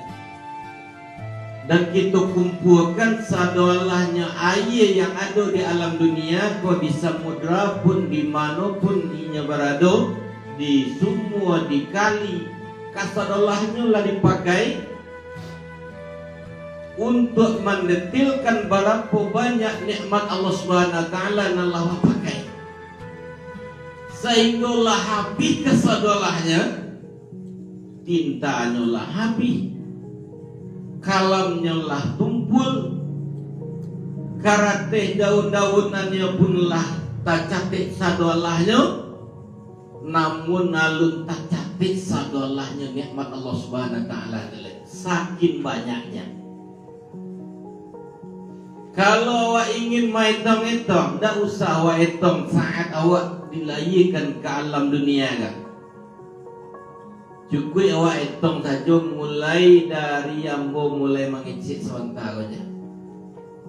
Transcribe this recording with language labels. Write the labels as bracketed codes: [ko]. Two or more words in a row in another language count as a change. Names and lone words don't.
[min] Dan kita kumpulkan sadolahnya air yang ada di alam dunia, kau di samudra pun, di manapun inya berada, di semua, di kali, kasadolahnya lah dipakai untuk mendetilkan berapa banyak nikmat Allah [ar] سبحانه وتعالى [min] yang Allah pakai. Sehinggalah habis kasadolahnya, tintanya lah habis, kalamnya lah tumpul, karateh daun-daunannya pun lah tak catik sadolahnya, namun alun tak catik sadolahnya nikmat Allah [ar] سبحانه وتعالى [min] saking banyaknya. Kalau awak ingin menghitung-hitung, tak usah awak hitung saat awak dilahirkan ke alam dunia kan. Cukup awak hitung saja mulai dari ambo mulai mengicik sebentar saja.